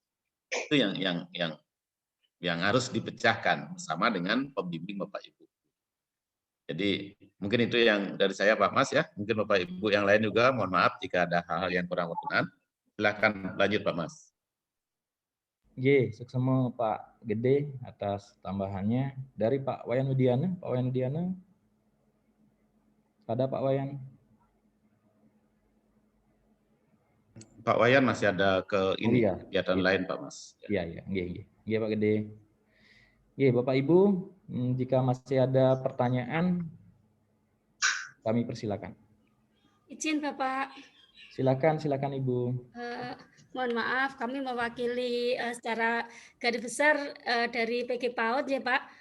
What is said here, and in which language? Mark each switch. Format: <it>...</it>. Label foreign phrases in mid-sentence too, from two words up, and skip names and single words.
<id>Itu yang harus dipecahkan bersama dengan pembimbing Bapak Ibu. Jadi mungkin itu yang dari saya Pak Mas ya. Mungkin Bapak Ibu yang lain juga mohon maaf jika ada hal-hal yang kurang berkenan. Silakan lanjut Pak Mas. Suksema Pak Gede atas tambahannya. Dari Pak Wayan Widiana. Pak Wayan Widiana. Ada Pak Wayan? Pak Wayan masih ada iya. kegiatan lain Pak Mas. Iya. Pak Gede. Bapak Ibu, jika masih ada pertanyaan, kami persilakan. Izin Bapak. Silakan Ibu. Mohon maaf, kami mewakili secara garis besar dari PG PAUD ya Pak.</id>